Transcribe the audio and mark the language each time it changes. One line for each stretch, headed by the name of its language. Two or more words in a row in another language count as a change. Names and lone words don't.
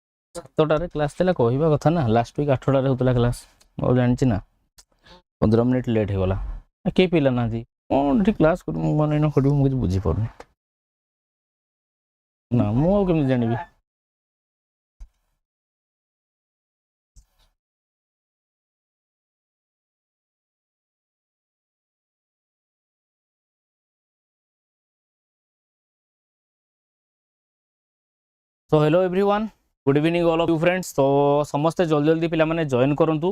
Odia: 7টাରେ କ୍ଲାସ୍ ଥିଲା କହିବା କଥା ନା
English: last week
Odia: 8ଟାରେ ହେଉଥିଲା କ୍ଲାସ୍ ମୁଁ ଜାଣିଛି ନା 15
English: minute late
Odia: ହେଇଗଲା କେହି ପିଲା ନାହାନ୍ତି କ'ଣ ଏଠି କ୍ଲାସ୍ କରିବି ମୁଁ ମାନେ ଏଇନା କରିବି ମୁଁ କିଛି ବୁଝିପାରୁନି ନା ମୁଁ ଆଉ କେମିତି ଜାଣିବି
English: तो hello everyone good evening all of you friends
Odia: ତ ସମସ୍ତେ ଜଲଦି ଜଲଦି ପିଲା ମାନେ ଜଏନ୍ କରନ୍ତୁ